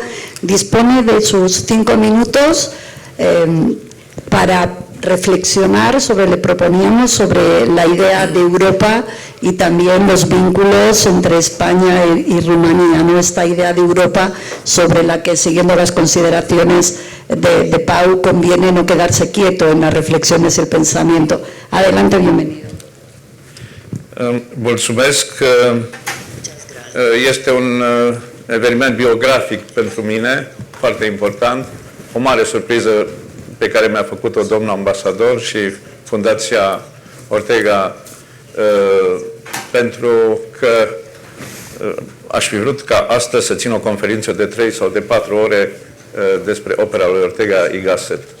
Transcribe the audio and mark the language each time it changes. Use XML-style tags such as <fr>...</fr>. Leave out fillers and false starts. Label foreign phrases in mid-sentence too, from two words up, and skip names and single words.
<es>Dispone de sus 5 minutos para reflexionar le proponíamos sobre la idea de Europa y también los vínculos entre España y Rumanía, ¿no? Esta idea de Europa sobre la que, siguiendo las consideraciones de Pau, conviene no quedarse quieto en las reflexiones y el pensamiento. Adelante, bienvenido.</es> <ro>Mulțumesc. Este un eveniment biografic pentru mine, foarte important, o mare surpriză pe care mi-a făcut-o domnul ambasador și Fundația Ortega, pentru că aș fi vrut ca astăzi să țin o conferință de 3 sau de 4 ore despre opera lui Ortega y Gasset.</ro>